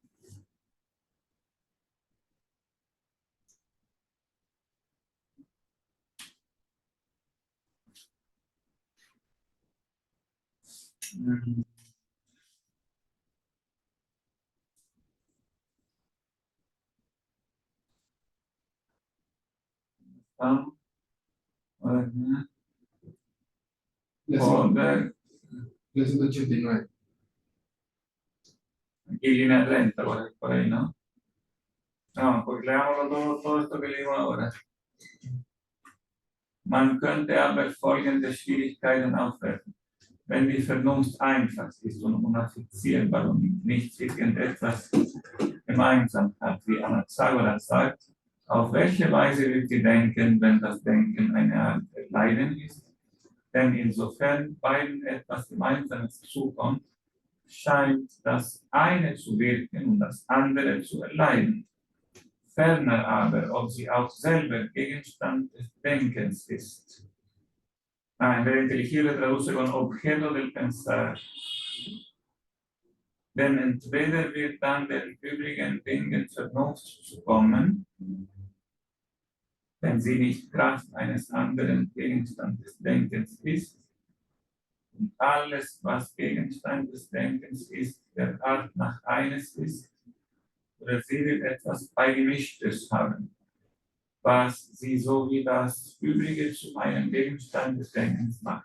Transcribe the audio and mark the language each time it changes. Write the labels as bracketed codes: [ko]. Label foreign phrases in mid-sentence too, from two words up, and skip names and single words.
[es] Mm, vamos a ver, Poder. La 189. Aquí línea 30, por ahí, ¿no? No, pues leámoslo todo esto que leímos ahora. [de] Man könnte aber folgende Schwierigkeiten aufwerfen. Wenn die Vernunft einfach ist und unaffizielbar und nicht irgendetwas gemeinsam hat, wie Anaxagoras sagt, auf welche Weise wird sie denken, wenn das Denken eine Art Leiden ist? Denn insofern beiden etwas Gemeinsames zukommt, scheint das eine zu wirken und das andere zu erleiden. Ferner aber, ob sie auch selber Gegenstand des Denkens ist. [es] En vez de inteligible traduce con objeto del pensar. [de] Denn entweder wird dann den übrigen Dingen Vernunft zukommen, wenn sie nicht Kraft eines anderen Gegenstand des Denkens ist, und alles, was Gegenstand des Denkens ist, der Art nach eines ist, oder sie wird etwas Beigemischtes haben, was sie so wie das Übrige zu einem Gegenstand des Denkens macht.